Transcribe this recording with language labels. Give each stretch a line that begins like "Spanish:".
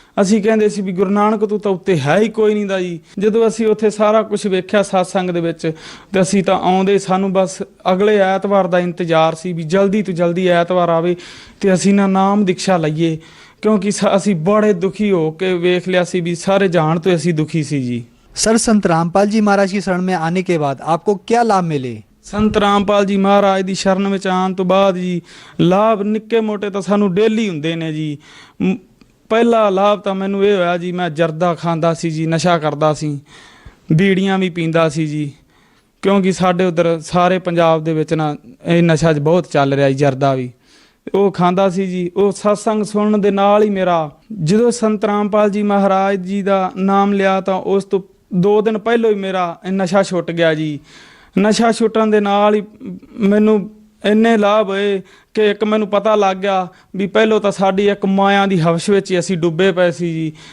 Punjabi: ਅਸੀਂ ਕਹਿੰਦੇ ਸੀ ਵੀ ਗੁਰੂ ਨਾਨਕ ਤੋਂ ਤਾਂ ਉੱਤੇ ਹੈ ਹੀ ਕੋਈ ਨਹੀਂ ਦਾ ਜੀ। ਜਦੋਂ ਅਸੀਂ ਉੱਥੇ ਸਾਰਾ ਕੁਝ ਵੇਖਿਆ ਸਤਸੰਗ ਦੇ ਵਿੱਚ, ਤੇ ਅਸੀਂ ਤਾਂ ਆਉਂਦੇ, ਸਾਨੂੰ ਬਸ ਅਗਲੇ ਐਤਵਾਰ ਦਾ ਇੰਤਜ਼ਾਰ ਸੀ ਵੀ ਜਲਦੀ ਤੋਂ ਜਲਦੀ ਐਤਵਾਰ ਆਵੇ ਤੇ ਅਸੀਂ ਨਾ ਨਾਮ ਦੀਕਸ਼ਾ ਲਈਏ, क्योंकि ਅਸੀਂ बड़े दुखी हो के वेख लिया सी भी सारे जान तो ਅਸੀਂ दुखी सी जी।
Hindi: सर संत रामपाल जी महाराज की शरण में आने के बाद आपको क्या लाभ मिले?
Punjabi: संत रामपाल जी महाराज की शरण में आने तो बाद जी लाभ निक्के मोटे तो सानू डेली हुंदे ने जी। पहला लाभ तो मैनू ये होया जी, मैं जर्दा खांदा सी जी, नशा करदा सी, बीड़ियां भी पींदा सी जी। क्योंकि साडे उधर सारे पंजाब दे विच ना ये नशा बहुत चल रहा जी, जर्दा भी ਉਹ ਖਾਂਦਾ ਸੀ ਜੀ। ਉਹ ਸਤਸੰਗ ਸੁਣਨ ਦੇ ਨਾਲ ਹੀ ਮੇਰਾ ਜਦੋਂ ਸੰਤ ਰਾਮਪਾਲ ਜੀ ਮਹਾਰਾਜ ਜੀ ਦਾ ਨਾਮ ਲਿਆ ਤਾਂ ਉਸ ਤੋਂ 2 ਦਿਨ ਪਹਿਲਾਂ ਹੀ ਮੇਰਾ ਨਸ਼ਾ ਛੁੱਟ ਗਿਆ ਜੀ। ਨਸ਼ਾ ਛੁੱਟਣ ਦੇ ਨਾਲ ਹੀ ਮੈਨੂੰ ਇੰਨੇ ਲਾਭ ਹੋਏ ਕਿ ਇੱਕ ਮੈਨੂੰ ਪਤਾ ਲੱਗ ਗਿਆ ਵੀ ਪਹਿਲਾਂ ਤਾਂ ਸਾਡੀ ਇੱਕ ਮਾਇਆ ਦੀ ਹਵਸ ਵਿੱਚ ਹੀ ਅਸੀਂ ਡੁੱਬੇ ਪਏ ਸੀ ਜੀ।